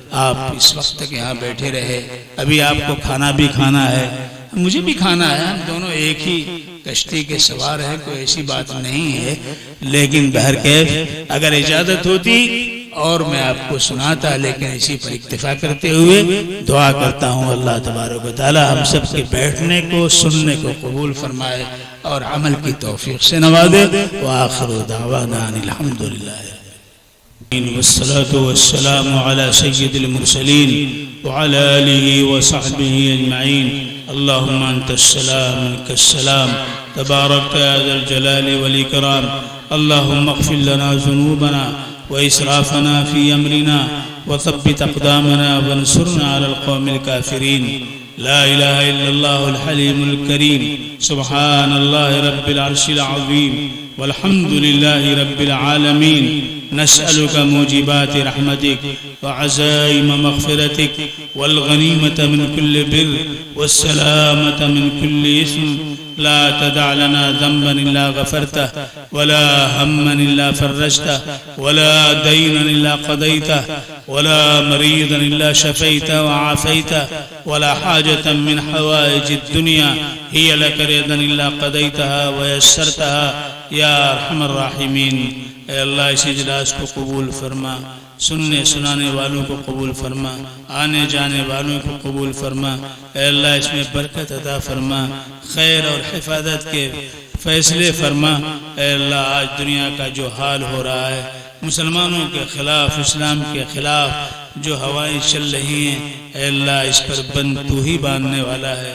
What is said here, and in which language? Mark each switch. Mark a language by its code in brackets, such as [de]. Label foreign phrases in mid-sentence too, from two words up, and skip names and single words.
[ur] آپ اس وقت تک یہاں بیٹھے رہے، ابھی آپ کو کھانا بھی کھانا ہے، مجھے بھی کھانا ہے، ہم دونوں ایک ہی کشتی کے سوار ہیں، کوئی ایسی بات نہیں ہے. لیکن بہرکیف اگر اجازت ہوتی اور میں آپ کو سناتا، لیکن اسی پر اکتفا کرتے ہوئے دعا کرتا ہوں اللہ تبارک و تعالیٰ ہم سب کے بیٹھنے کو، سننے کو قبول فرمائے اور عمل کی توفیق سے نوازے. [ar] وآخر دعوانا أن الحمد لله والصلاة والسلام على سيد المرسلين وعلى آله وصحبه أجمعين. اللهم أنت السلام منك السلام تباركت يا ذا الجلال والإكرام. اللهم اغفر لنا ذنوبنا وإسرافنا في أمرنا وثبت أقدامنا وانصرنا على القوم الكافرين. لا إله إلا الله الحليم الكريم. سبحان الله رب العرش العظيم والحمد لله رب العالمين. نسألك موجبات رحمتك وعزائم مغفرتك والغنيمة من كل بر والسلامة من كل إثم. لا تدع لنا ذنبا إلا غفرته ولا هما إلا فرجته ولا دينا إلا قضيته ولا مريضا إلا شفيته وعافيته ولا حاجة من حوائج الدنيا هي لك رضا إلا قضيتها ويسرتها يا أرحم الراحمين. [ur] اللہ اس اجلاس کو قبول فرما، سننے سنانے والوں کو قبول فرما، آنے جانے والوں کو قبول فرما. اللہ اس میں برکت عطا فرما، خیر اور حفاظت کے فیصلے فرما. اللہ آج دنیا کا جو حال ہو رہا ہے، مسلمانوں کے خلاف، اسلام کے خلاف جو ہوائیں چل رہی ہیں، اللہ اس پر بند تو ہی باندھنے والا ہے.